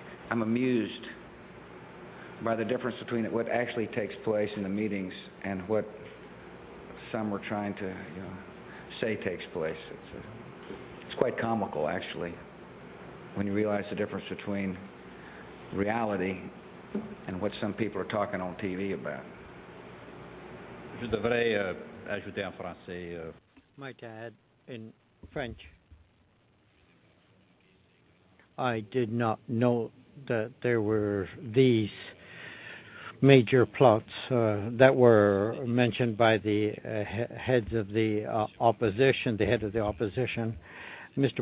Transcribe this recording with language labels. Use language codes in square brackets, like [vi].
[en] I'm amused by the difference between what actually takes place in the meetings and what some were trying to say takes place. It's quite comical, actually, when you realize the difference between reality and what some people are talking on TV about. [fr] Je devrais ajouter en français. [en] Might add in French. I did not know that there were these major plots that were mentioned by the heads of the opposition, the head of the opposition, Mr.